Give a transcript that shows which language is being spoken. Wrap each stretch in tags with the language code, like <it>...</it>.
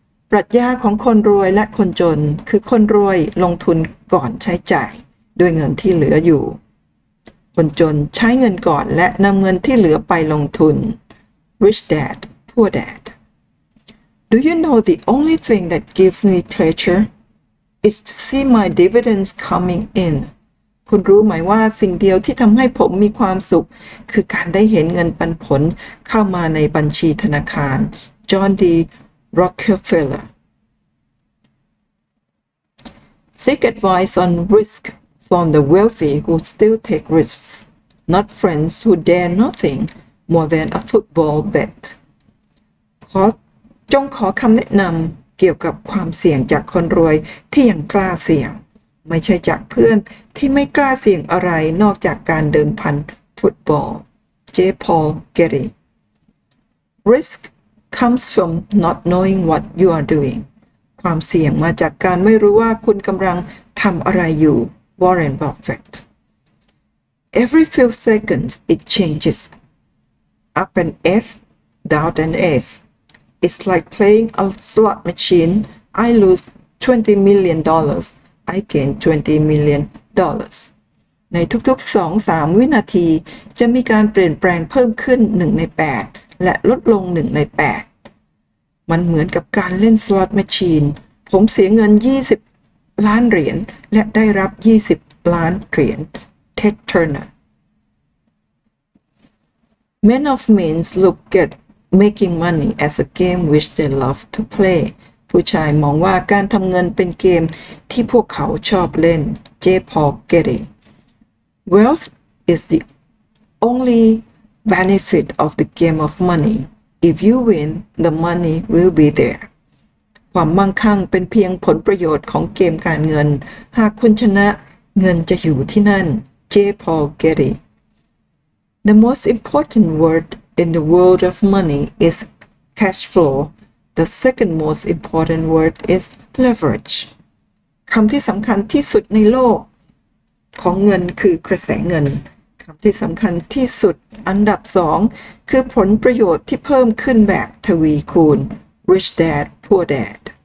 <th>ปรัชญาของคนรวยและคนจนคือคนรวยลงทุนก่อนใช้จ่ายด้วยเงินที่เหลืออยู่คนจนใช้เงินก่อนและนำเงินที่เหลือไปลงทุน Rich Dad Poor Dad</th> <en>Do you know the only thing that gives me pleasure is to see my dividends coming in</en> <th>คุณรู้ไหมว่าสิ่งเดียวที่ทำให้ผมมีความสุขคือการได้เห็นเงินปันผลเข้ามาในบัญชีธนาคาร John D.</th> <en>Rockefeller Seek advice on risk from the wealthy who still take risks, not friends who dare nothing more than a football bet.</en> <th>จงขอคำแนะนำเกี่ยวกับความเสี่ยงจากคนรวยที่ยังกล้าเสี่ยงไม่ใช่จากเพื่อนที่ไม่กล้าเสี่ยงอะไรนอกจากการเดิมพันฟุตบอล J.</th> <en>Paul Getty Risk comes from not knowing what you are doing</en> <th>ความเสี่ยงมาจากการไม่รู้ว่าคุณกำลังทำอะไรอยู่</th> <en>Warren Buffett Every few seconds it changes up an eighth down an eighth It's like playing a slot machine I lose $20 million I gain $20 million</en> <th>ในทุกๆ 2-3 วินาทีจะมีการเปลี่ยนแปลงเพิ่มขึ้น1 ใน 8และลดลง1 ใน 8มันเหมือนกับการเล่นสล็อตแมชชีนผมเสียเงิน20 ล้านเหรียญและได้รับ20 ล้านเหรียญ Ted Turner</th> <en>Many of men look at making money as a game which they love to play</en> <th>ผู้ชายมองว่าการทำเงินเป็นเกมที่พวกเขาชอบเล่น J.</th> <en>Paul Getty Wealth is the only benefit of the game of money. If you win, the money will be there.</en> <th>ความมั่งคั่งเป็นเพียงผลประโยชน์ของเกมการเงิน หากคุณชนะเงินจะอยู่ที่นั่น J.</th> <en>Paul Getty The most important word in the world of money is cash flow. The second most important word is leverage.</en> <th>คำที่สำคัญที่สุดในโลกของเงินคือกระแสเงินคำที่สำคัญที่สุดอันดับ2คือผลประโยชน์ที่เพิ่มขึ้นแบบทวีคูณ Rich Dad Poor Dad</th>